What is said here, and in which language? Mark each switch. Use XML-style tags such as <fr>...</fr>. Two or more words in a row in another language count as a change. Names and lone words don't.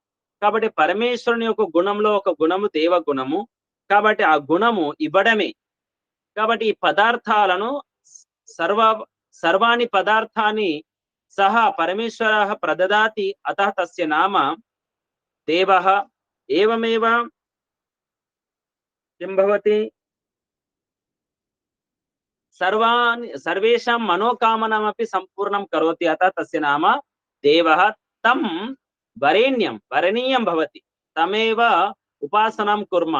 <te>కాబట్టి పరమేశ్వరుని యొక్క గుణంలో ఒక గుణము దేవ గుణము. కాబట్టి ఆ గుణము ఇవ్వడమే. కాబట్టి ఈ పదార్థాలను</te> <sa>సర్వాణి పదార్థాన్ని సహ పరమేశ్వరः ప్రదదాతి, అతः తస్య నామ దేవः. ఏవమేవ किं भवति? सर्वेषां मनोकामनामपि सम्पूर्णं करोति, अतः तस्य नाम देवः। तं वरेण्यं वरणीयं भवति, तमेव उपासनां कुर्मः।</sa>